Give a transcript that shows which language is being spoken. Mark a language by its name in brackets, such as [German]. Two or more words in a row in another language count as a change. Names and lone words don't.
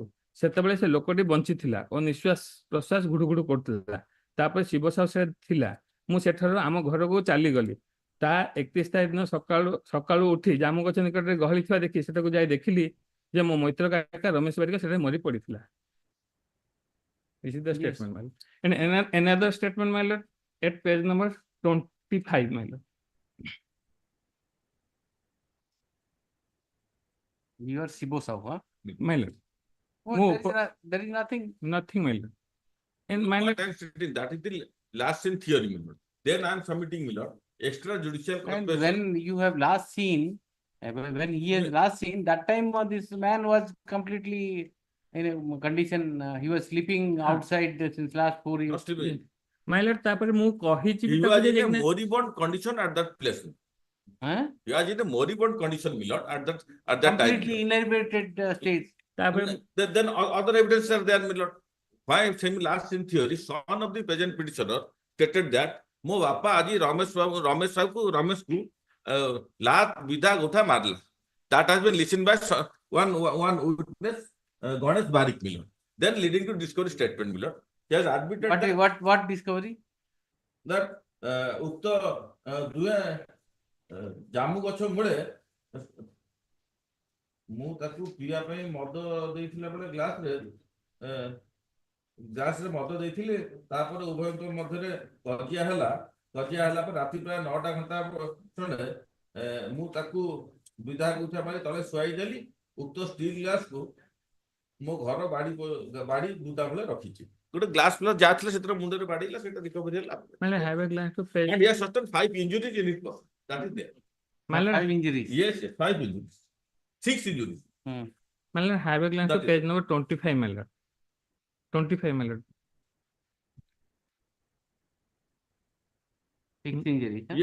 [Odia] ସେତେବେଳେ ସେ ଲୋକଟି ବଞ୍ଚିଥିଲା ଓ ନିଶ୍ୱାସ ପ୍ରଶ୍ୱାସ ଘୁଡ଼ୁ କରୁଥିଲା। ତାପରେ ଶିବ ସାହୁ ସେ ଥିଲା। ମୁଁ ସେଠାରୁ ଆମ ଘରକୁ ଚାଲିଗଲି। ତା 31 ତାରିଖ ଦିନ ସକାଳୁ ଉଠି ଜାମୁ ଗଛ ନିକଟରେ ଗହଳି ଥିବା ଦେଖି ସେଠାକୁ ଯାଇ ଦେଖିଲି ଯେ ମୋ ମୈତ୍ର କାକା ରମେଶ ବାରିକ ସେଠାରେ ମରି ପଡିଥିଲା। [English] This is the statement, my lord. And another statement, my lord, at page number 25, my lord. You are Sibo Sahu, huh? My lord. There is nothing. Nothing, my lord. And my lord, That is the last in theory Miller. Then I am submitting Miller extrajudicial And confession. when you have last seen, when he has last seen, that time this man was completely in a condition, he was sleeping outside since last 4 years. Must be. my lord, [Odia] ତାପରେ ମୁଁ କହିଛି [English] He [Odia] ତାକୁ [English] was [Odia] ଯେ [English] in a [Odia] ଯାଇକିନା- [English] moribund condition at that place. Huh? He was in a moribund condition, my lord, at that time. Completely inebriated state. Then other evidence are there, my lord. Why same last in theory, son of the present petitioner stated that [Odia] ମୋ ବାପା ଆଜି ରମେଶକୁ ଲାତ ବିଧା ଗୋଠା ମାରିଲା. [English] That has been listened by one witness, Ganesh Barik, my lord. Then leading to discovery statement, my lord. He has admitted that What discovery? [Odia] that ଉକ୍ତ ଦୁହେଁ ଜାମୁ ଗଛ ମୂଳେ ମୁଁ ତାକୁ ପିଇବା ପାଇଁ ମଦ ଦେଇଥିଲା ବେଳେ ଗ୍ଲାସରେ ମଦ ଦେଇଥିଲି. ତାପରେ ଉଭୟଙ୍କ ମଧ୍ୟରେ କଜିଆ ହେଲା ପରେ ରାତି ପ୍ରାୟ 9ଟା ଘଣ୍ଟା ବେଳେ ମୁଁ ତାକୁ ବିଧା ଉଠା ପାଇଁ ତଳେ ଶୁଆଇ ଦେଲି. ଉକ୍ତ [English] steel glass [Odia] ମୋ ଘର ବାଡ଼ି ବୁଦା ବେଳେ ରଖିଛି. ଗୋଟେ ଗ୍ଲାସ ପ୍ଲସ ଯାହା ଥିଲା ସେଥିରେ ମୁଣ୍ଡରେ ବାଡିଲା, ସେଟା ରିକଭରି ହେଲା. [English] have a glance to page. And he has sustained 5 injuries in it. That is there. 5 injuries. Yes, 5 injuries. 6 injuries. Have a glance to page number 25, my lord. 25, my lord. 6 injuries. Huh?